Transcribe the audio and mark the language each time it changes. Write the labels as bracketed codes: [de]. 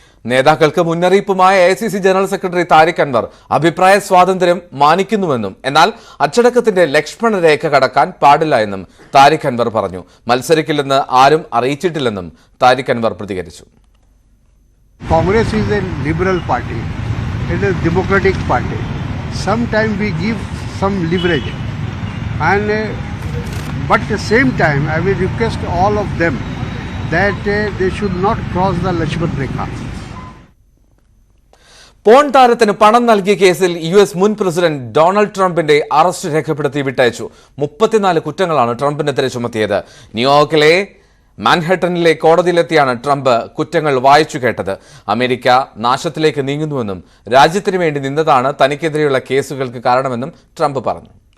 [ml] നേതാക്കൾക്ക് മുന്നറിയിപ്പുമായ AICC general secretary Tariq Anwar അഭിപ്രായ സ്വാതന്ത്ര്യം മാനിക്കുന്നുവെന്നും എന്നാൽ അച്ചടക്കത്തിന്റെ ലക്ഷ്മണ രേഖ കടക്കാൻ പാടില്ല എന്നും താരിഖ് അൻവർ പറഞ്ഞു. മത്സരിക്കില്ലെന്ന് ആരും അറിയിച്ചിട്ടില്ലെന്നും താരിഖ് അൻവർ പ്രതികരിച്ചു. [en] Congress is a liberal party. It is a democratic party. Sometimes we give some leverage, and but at the same time, I will request all of them that they should not cross the Lakshman Rekha. [ml] Porn താരത്തിന് പണം നൽകിയ കേസിൽ US മുൻ president Donald ട്രംപിന്റെ arrest രേഖപ്പെടുത്തി വിട്ടയച്ചു. 34 കുറ്റങ്ങളാണ് ട്രംപിനെതിരെ ചുമത്തിയത്. ന്യൂയോർക്കിലെ മാൻഹട്ടനിലെ കോടതിയിലെത്തിയാണ് Trump കുറ്റങ്ങൾ വായിച്ചു കേട്ടത്. അമേരിക്ക നാശത്തിലേക്ക് നീങ്ങുന്നുവെന്നും രാജ്യത്തിനു വേണ്ടി നിന്നതാണ് തനിക്കെതിരെയുള്ള കേസുകൾക്ക് കാരണമെന്നും ട്രംപ് പറഞ്ഞു.